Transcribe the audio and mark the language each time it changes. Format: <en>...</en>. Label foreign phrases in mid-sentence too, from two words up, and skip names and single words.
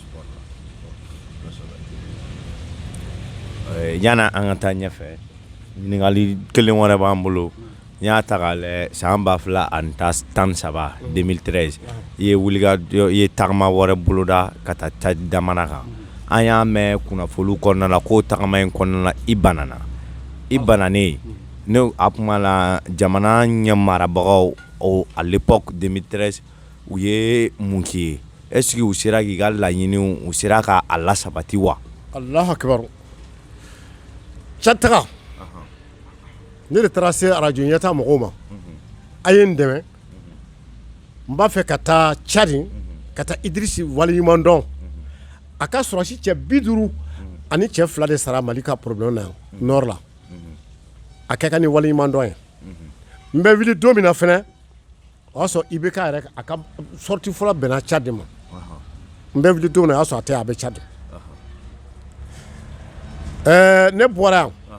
<bm>yana an ka taa ɲɛfɛ ɲininkali kelen wɛrɛ b'an bolo n y'a ta k'a lajɛ san 2013 2013 i ye wulikajɔ i ye tagama wɛrɛ boloda ka taa Tchad jamana kan an y'a mɛn kunnafoniw kɔnɔna la ko tagama in kɔnɔna la i bananen ne a kuma la jamana ɲɛmarabagaw</bm> <fr>à l'époque</fr> <bm>2013 u ye mun k'i ye</bm> <fr>est-ce que</fr> <bm>u sera k'i ka laɲiniw u sera k'a lasabati wa</bm> <ar>الله أكبر</ar> <bm>Tchad taga ne de taara se radio ɲɛtaa mɔgɔw ma a ye n dɛmɛ n b'a fɛ ka taa Tchad ka taa Idrisi waleɲuman dɔn a ka sɔrɔsi cɛ 50 ani cɛ 2 de sara Mali ka problème na yan nord la a kɛ ka ni waleɲuman dɔn ye n bɛ wuli don min na fɛnɛ o y'a sɔrɔ IBK yɛrɛ a ka sortie fɔlɔ bɛnna Tchad de ma n bɛ wuli don min na o y'a sɔrɔ a tɛ a bɛ Tchad ne bɔra yan</bm>